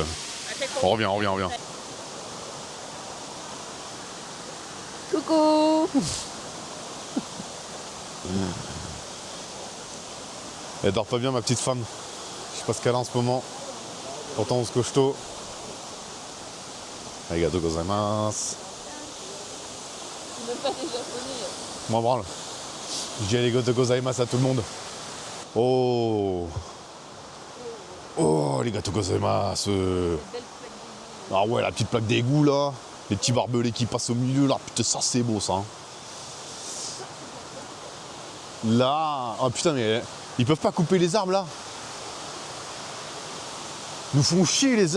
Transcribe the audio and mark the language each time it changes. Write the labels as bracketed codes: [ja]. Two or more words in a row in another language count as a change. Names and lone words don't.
[fr] On revient. Coucou. Elle dort pas bien ma petite femme. Je sais pas ce qu'elle a en ce moment. Pourtant on se costaud. [ja] ありがとうございます. [fr] Même pas des japonais. M'en branle. Je dis [ja] ありがとうございます [fr] à tout le monde. [ja] Oh, ありがとうございます. [fr] Ah ouais, la petite plaque d'égout là. Les petits barbelés qui passent au milieu là. Putain, ça c'est beau ça. Hein. Là. Oh putain, mais ils peuvent pas couper les arbres là. Nous font chier les arbres.